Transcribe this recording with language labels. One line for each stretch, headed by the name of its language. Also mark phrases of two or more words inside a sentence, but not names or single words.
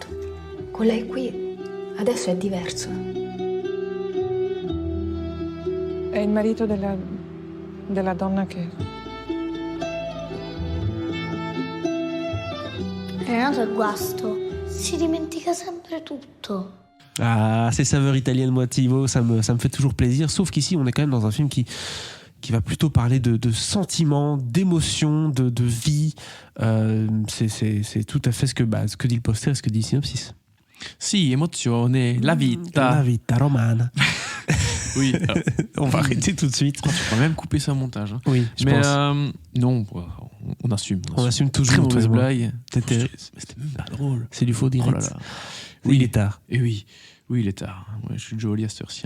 Italian: Con lei qui adesso è diverso. È il marito della donna che... Renato è guasto. Si dimentica sempre tutto.
French: Ah, ces saveurs italiennes, moi, Thibaut, ça me fait toujours plaisir. Sauf qu'ici, on est quand même dans un film qui va plutôt parler de sentiments, d'émotions, de vie. C'est tout à fait ce que dit le poster et ce que dit le synopsis.
Italian: Si, emozione, la vita. La vita romana.
French: Oui. On va arrêter tout de suite. Tu pourrais même couper ça au montage. Hein. Oui, je mais pense. non, on assume. On assume toujours. Très mauvaise toi et moi. blague. C'était même pas drôle. C'est du faux direct. Oh là là. Oui, il est tard. Et oui, il est tard. Ouais, je suis joli à cette heure-ci.